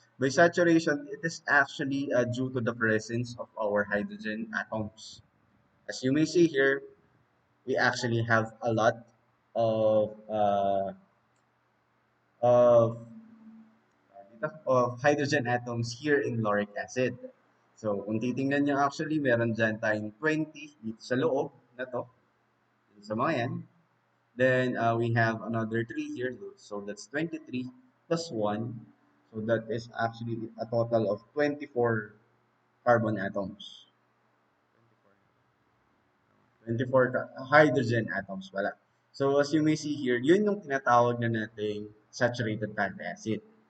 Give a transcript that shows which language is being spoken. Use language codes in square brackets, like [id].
[en] By saturation, it is actually due to the presence of our hydrogen atoms. As you may see here, we actually have a lot of of of hydrogen atoms here in lauric acid. [tl] So, kung titingnan nyo actually, meron dyan tayong 20 dito sa loob na to, dito sa mga yan. [en] Then, we have another 3 here. So, that's 23 plus 1. So, that is actually a total of 24 carbon atoms. 24 hydrogen atoms pala. So, as you may see here, [tl] yun yung tinatawag na nating [en] saturated fatty acid.